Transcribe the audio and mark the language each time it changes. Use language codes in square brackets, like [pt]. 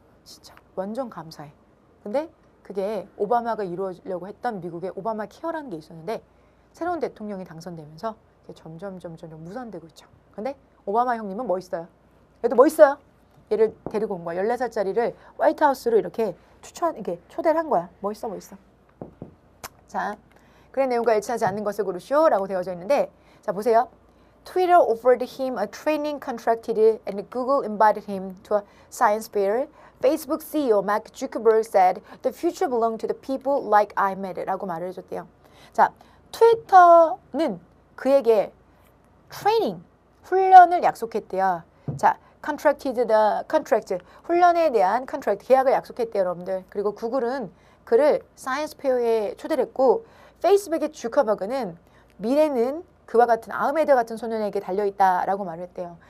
[ko] 진짜 완전 감사해. 근데 그게 오바마가 이루어지려고 했던 미국의 오바마 케어라는 게 있었는데 새로운 대통령이 당선되면서 점점 무산되고 있죠. 근데 오바마 형님은 멋있어요. 얘도 멋있어요. 얘를 데리고 온 거야. 14살짜리를 화이트하우스로 이렇게 초대를 한 거야. 멋있어. 자, 그의 내용과 일치하지 않는 것을 고르시오 라고 되어져 있는데 자, 보세요. [en] Twitter offered him a training contract and Google invited him to a science fair. Facebook CEO Mark Zuckerberg said the future belongs to the people like I met [ko] 라고 말을 해줬대요. 자, 트위터는 그에게 트레이닝, 훈련을 약속했대요. 자, contract, 훈련에 대한 contract, 계약을 약속했대요, 여러분들. 그리고 구글은 그를 사이언스 페어에 초대를 했고 페이스북의 주커버그는 미래는 그와 같은 아흐메드 같은 소년에게 달려있다라고 말을 했대요.